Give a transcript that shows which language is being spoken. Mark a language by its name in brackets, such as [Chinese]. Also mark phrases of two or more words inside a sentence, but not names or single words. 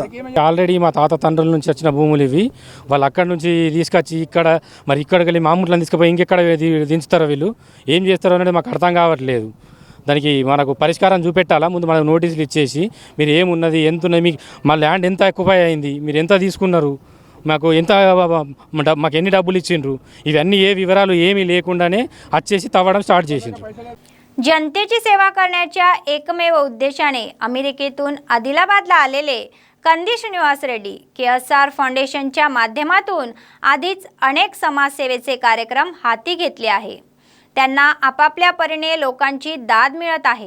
[Telugu] ఆల్రెడీ మా తాత తండ్రుల నుంచి వచ్చిన భూములు ఇవి. వాళ్ళు అక్కడి నుంచి తీసుకొచ్చి ఇక్కడికి వెళ్ళి మామూలు తీసుకుపోయి ఇంకెక్కడ దించుతారో వీళ్ళు ఏం చేస్తారో అనేది మాకు అర్థం కావట్లేదు. దానికి మనకు పరిష్కారం చూపెట్టాలా. ముందు మనకు నోటీసులు ఇచ్చేసి మీరు ఏమున్నది, ఎంత ఉన్నది, మీకు మా ల్యాండ్ ఎంత ఎక్కువ అయింది, మీరు ఎంత తీసుకున్నారు, మాకు ఎన్ని డబ్బులు ఇచ్చిండ్రు, ఇవన్నీ ఏ వివరాలు ఏమీ లేకుండానే వచ్చేసి తవ్వడం స్టాर्ट చేసిండ్రు. [Marathi] जनतेची सेवा करण्याच्या एकमेव उद्देशाने अमेरिकेतून आदिलाबादला आलेले कंदी श्रीनिवास रेड्डी KSR फाउंडेशनच्या माध्यमातून आधीच अनेक समाजसेवेचे कार्यक्रम हाती घेतले आहे. त्यांना आपापल्या परीने लोकांची दाद मिळत आहे.